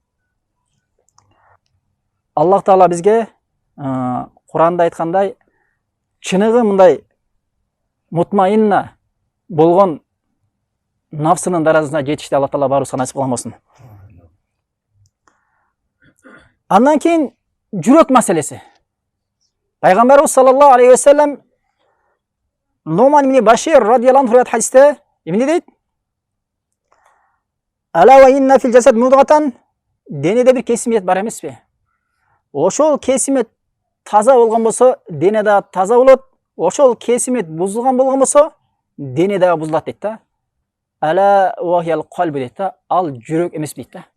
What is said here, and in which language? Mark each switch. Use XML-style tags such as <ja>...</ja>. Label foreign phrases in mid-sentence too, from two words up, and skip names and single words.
<ky>Аллах Таала бизге Куранда айткандай, чыныгы мындай мутмаинна болгон нафсынын даражасына жетишти Аллах Таала баарыбызга насип кылган болсун. Андан кийин жүрөк маселеси. Пайгамбарыбыз</ky> <ar>صلى الله عليه وسلم</ar> <ky>Нуман ибн Башир</ky> <ar>رضي الله عنه</ar> <ky>хадисте эмне дейт?</ky> <ar>ألا وإن في الجسد مضغة,</ar> <ky>денеде бир кесимет бар эмеспи? Ошол кесимет таза болгон болсо, дене да таза болот. Ошол кесимет бузулган болгон болсо, дене да бузулат дейт да.</ky> <ar>ألا وهي القلب</ar> <ky>дейт да. Ал жүрөк эмес дейт да.</ky>